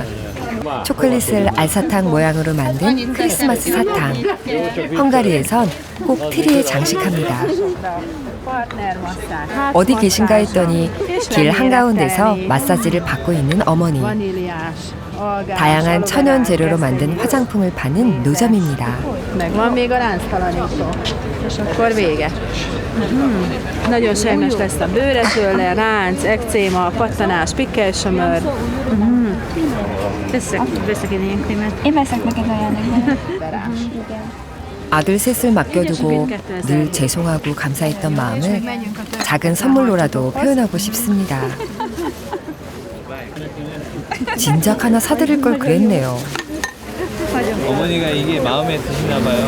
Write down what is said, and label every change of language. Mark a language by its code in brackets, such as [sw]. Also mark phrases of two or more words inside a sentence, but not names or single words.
[ko] 초콜릿을 알사탕 모양으로 만든 크리스마스 사탕. 헝가리에선 꼭 트리에 장식합니다. 어디 계신가 했더니 길 한가운데서 마사지를 받고 있는 어머니. 다양한 천연 재료로 만든 화장품을 파는 노점입니다. [hu] Megvan még a lánctalanító, és akkor vége. Nagyon sejmes lesz a bőre tőle, ránc, ekcéma, pattanás, pikkelsömör. Veszek én ilyen krémet. Én veszek meg egy olyan. [ko] 아들 셋을 맡겨두고 늘 죄송하고 감사했던 마음을 작은 선물로라도 표현하고 싶습니다. 진작 하나 사드릴 걸 그랬네요. 어머니가 이게 마음에 드시나 봐요.